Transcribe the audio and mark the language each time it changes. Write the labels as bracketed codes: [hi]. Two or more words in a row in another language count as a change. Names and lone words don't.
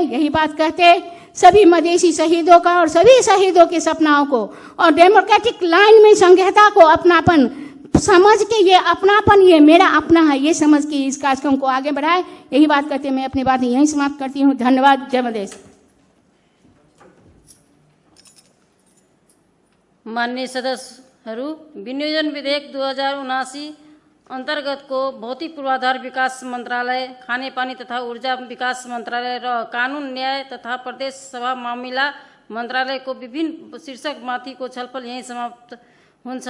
[hi] यही बात कहते सभी मधेसी शहीदों का और सभी शहीदों के सपनाओं को और [en] democratic line [hi] में संघीयता को अपनापन समझ के, ये अपनापन ये मेरा अपना है, ये समझ के इस कार्यक्रम को आगे बढ़ाए। यही बात करते मैं अपनी बात यहीं समाप्त करती हूँ। धन्यवाद। जय मधेश। [ne] माननीय सदस्यहरू, विनियोजन विधेयक 2079 अन्तर्गत को भौतिक पूर्वाधार विकास मन्त्रालय, खानेपानी तथा ऊर्जा विकास मन्त्रालय र कानुन न्याय तथा प्रदेश सभा मामिला मन्त्रालयको विभिन्न शीर्षक माथिको छलफल यही समाप्त हुन्छ।